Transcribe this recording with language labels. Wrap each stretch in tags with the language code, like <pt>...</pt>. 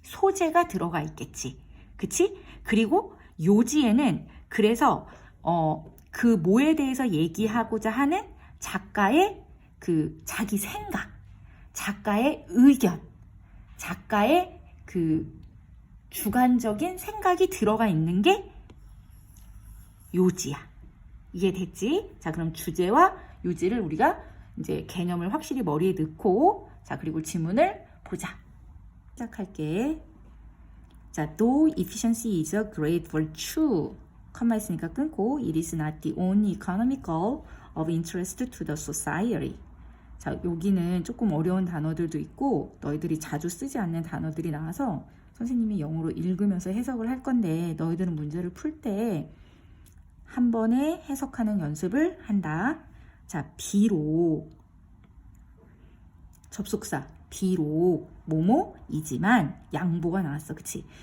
<ko>소재가 들어가 있겠지. 그치? 그리고 요지에는 그래서 그 뭐에 대해서 얘기하고자 하는 작가의 그 자기 생각, 작가의 의견, 작가의 그 주관적인 생각이 들어가 있는 게 요지야. 이게 됐지? 자, 그럼 주제와 요지를 우리가 이제 개념을 확실히 머리에 넣고, 자, 그리고 지문을 보자. 시작할게.</ko> <en>자, though efficiency is a great virtue.</en> <ko>컴마 있으니까 끊고,</ko> <en>it is not the only economical of interest to the society.</en> <ko>자, 여기는 조금 어려운 단어들도 있고 너희들이 자주 쓰지 않는 단어들이 나와서 선생님이 영어로 읽으면서 해석을 할 건데 너희들은 문제를 풀 때 한 번에 해석하는 연습을 한다. 자, 비록 접속사 비록 뭐뭐이지만 양보가 나왔어. 그치?</ko>